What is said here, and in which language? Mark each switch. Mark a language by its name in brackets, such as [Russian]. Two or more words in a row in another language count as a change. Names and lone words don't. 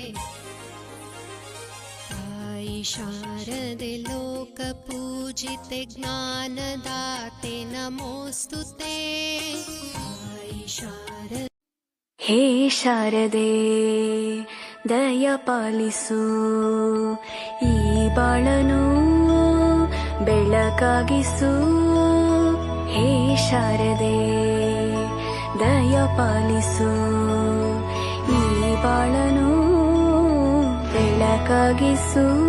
[Marathi] आई शारदे लोकपूजिते ज्ञानदाते नमोऽस्तुते। आई शारदे [Kannada] ಹೇ ಶಾರದೆ ದಯ ಪಾಲಿಸು ಈ ಬಾಳನು ಬೆಳಕಾಗಿಸು। ಹೇ ಶಾರದೆ ದಯ ಪಾಲಿಸು ಈ ಬಾಳನು ಬೆಳಕಾಗಿಸು।